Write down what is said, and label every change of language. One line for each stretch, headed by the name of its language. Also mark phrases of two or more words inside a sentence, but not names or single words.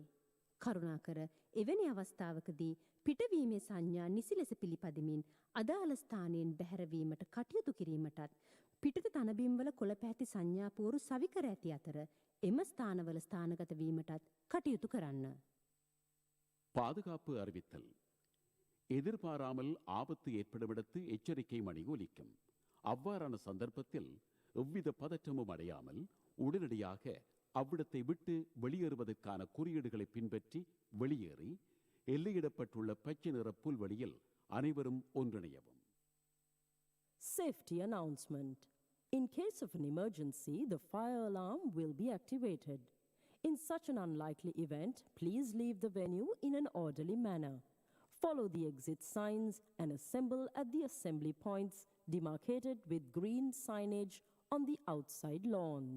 Sinhala: කරුණාකර එවැනි අවස්ථාවකදී පිටවීමේ සංඥා නිසි ලෙස පිළිපදිමින් අදාළ ස්ථානයෙන් බැහැරවීමට කටයුතු කිරීමටත් පිටත තනබිම්වල කොළ පැහැති සංඥාපෝරු සවිකර ඇති අතර එම ස්ථානවල ස්ථානගත වීමටත් கட்டியுத்து කරන්න.
Tamil: பாதுகாப்பு அறிவித்தல். எதிர்பாராமல் ஆபத்து ஏற்படுமிடத்து எச்சரிக்கை மணி ஒலிக்கும். அவ்வாறான சந்தர்ப்பத்தில் எவ்வித பதற்றமும் அடையாமல் உடனடியாக அவ்விடத்தை விட்டு வெளியேறுவதற்கான குறியீடுகளை பின்பற்றி வெளியேறி எல்லையிடப்பட்டுள்ள பச்சை நிற புல்வெளியில் அனைவரும் ஒன்றிணையவும்.
English: Safety announcement. In case of an emergency, the fire alarm will be activated. In such an unlikely event, please leave the venue in an orderly manner. Follow the exit signs and assemble at the assembly points demarcated with green signage on the outside lawns.